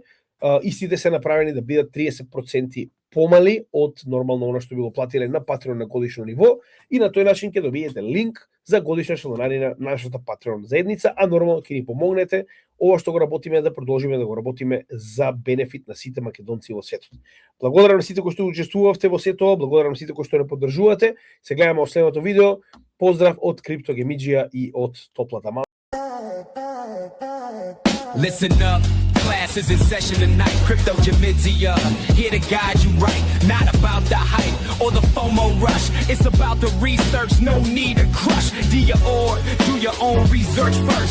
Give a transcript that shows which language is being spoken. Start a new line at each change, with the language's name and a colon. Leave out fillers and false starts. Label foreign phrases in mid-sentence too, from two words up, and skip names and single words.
Macedonian: Истите се направени да бидат 30% помали од нормално оно што би го платиле на Patreon на годишно ниво и на тој начин ќе добиете линк за годишна членарина на нашата Patreon заедница, а нормално ќе ни помогнете ова што го работиме да продолжиме да го работиме за бенефит на сите македонци во светот. Благодарам на сите кои што учествувавте во сето ова, благодарам на сите кои што не поддржувате. Се гледаме во следното видео. Поздрав од Cryptogemidjia и од топлата мала.
English: Listen up, class is in session tonight. Cryptogemidjia, here to guide you right. Not about the hype or the FOMO rush. It's about the research, no need to crush. Do your own research first.